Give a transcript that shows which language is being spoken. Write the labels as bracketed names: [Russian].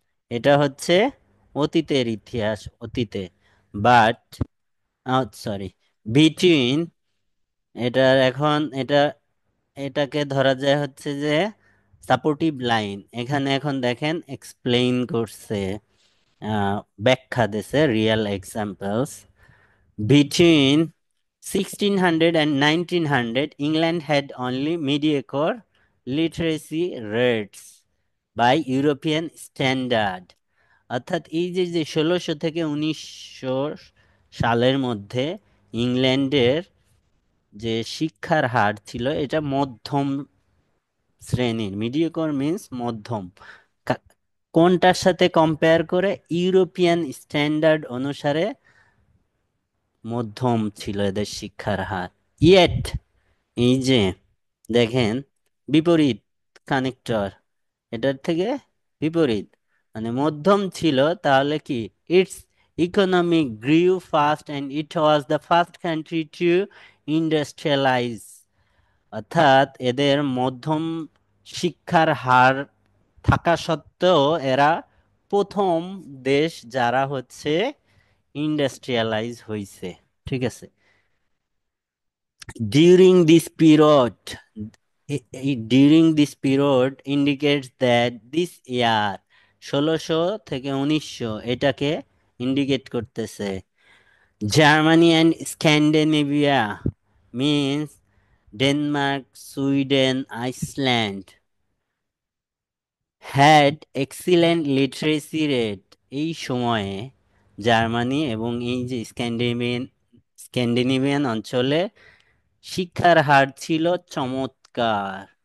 [Bangla] এটা হচ্ছে অতীতের ইতিহাস, অতীতে। বাট সরি, বিটুইন, এটার এখন এটাকে ধরা যায় হচ্ছে যে সাপোর্টিভ লাইন। এখানে এখন দেখেন এক্সপ্লেইন করছে, ব্যাখ্যা দিছে, real examples. [English] Between 1600 and 1900, England had only mediocre literacy rates by European standard। [Bangla] অর্থাৎ এই যে যে 1600 থেকে 1900 সালের মধ্যে ইংল্যান্ডের যে শিক্ষার হার ছিল এটা মধ্যম শ্রেণীর, মিডিওকর মিন্স মধ্যম। কা- কোনটার সাথে কম্পেয়ার করে, ইউরোপিয়ান স্ট্যান্ডার্ড অনুসারে মধ্যম ছিল এদের শিক্ষার হার। ইয়েট, এই যে দেখেন বিপরীত কানেক্টর, এটার থেকে বিপরীত, মানে মধ্যম ছিল তাহলে কি, [English] Its economic grew fast and it was the first country to industrialize. [Bangla] অর্থাৎ এদের মধ্যম শিক্ষার হার থাকা সত্ত্বেও এরা প্রথম দেশ যারা হচ্ছে ইন্ডাস্ট্রিয়ালাইজ হইছে। ঠিক আছে। [English] During this period, during this period indicates that this year, [Bangla] 1600 থেকে 1900 এটাকে ইন্ডিকেট করতেছে। [English] Germany and Scandinavia means Denmark, Sweden, Iceland had excellent literacy rate. [Bangla] এই সময়ে জার্মানি এবং এই যে স্ক্যান্ডিনেভিয়ান অঞ্চলে শিক্ষার হার ছিল চমৎকার।